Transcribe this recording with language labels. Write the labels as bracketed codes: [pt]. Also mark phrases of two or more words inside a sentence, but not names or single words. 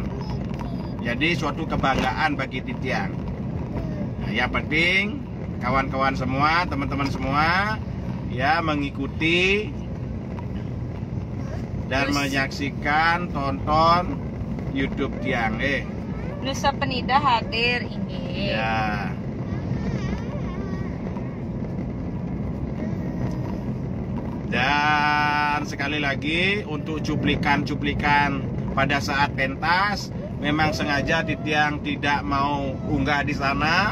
[id] Jadi suatu kebanggaan bagi tiang. Nah, yang penting kawan-kawan semua, teman-teman semua ya mengikuti dan menyaksikan, tonton YouTube tiang. Nusa Penida hadir ini. Ya. Dan sekali lagi untuk cuplikan-cuplikan pada saat pentas, memang sengaja tiang tidak mau unggah di sana.